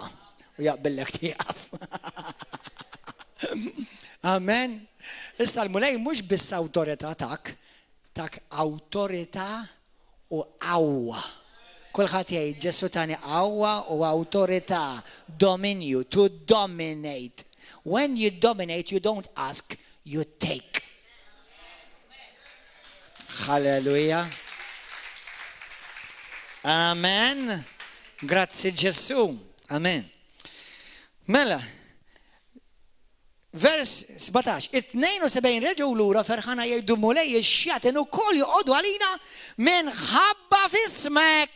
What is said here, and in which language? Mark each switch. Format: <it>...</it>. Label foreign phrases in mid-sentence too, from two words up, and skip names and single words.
<mt>U jaqbillek tieqaf. Amen. Issa l-mulej mhux biss awtorità tak awtorità u qawwa. Kulħadd jgħid Ġesu tani qawwa u awtorità, dominju,</mt> <en>to dominate. When you dominate, you don't ask, you take. Halleluja. Amen.</en> <mt>Grazzi Ġesu. Amen. Mela, Vers 17, 72 reġgħu lura ferħana jgħidu mulej ix-xjaten ukoll joqogħdu għalina minħabba f'ismek.</mt>